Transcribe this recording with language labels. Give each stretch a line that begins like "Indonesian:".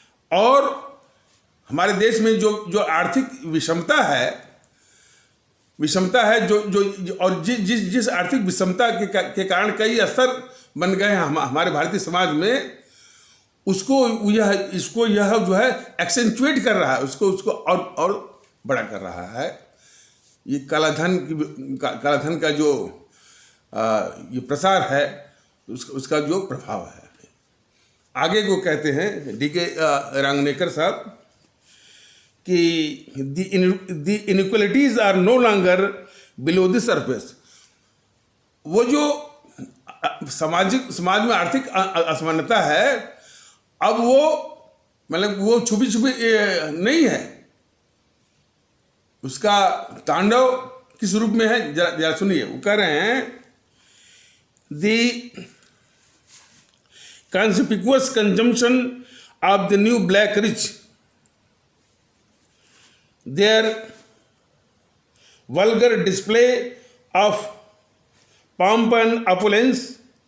Hindi: और हमारे देश में जो आर्थिक विषमता है जो और जिस आर्थिक विषमता के कारण कई स्तर बन गए हैं हमारे भारतीय समाज में, इसको यह जो है एक्सेंचुएट कर रहा है, उसको और बड़ा कर रहा है। ये काला धन का जो ये प्रसार है, उसका जो प्रभाव है। आगे को कहते हैं D.K.
English: Rangnekar
Hindi: साहब कि
English: the inequalities are no longer below the surface।
Hindi: वो जो समाज में आर्थिक असमानता है, अब वो छुपी नहीं है, उसका तांडव किस रूप में है जरा सुनिए। वो कह रहे हैं,
English: the conspicuous consumption of the new black rich, their vulgar display of pomp and opulence,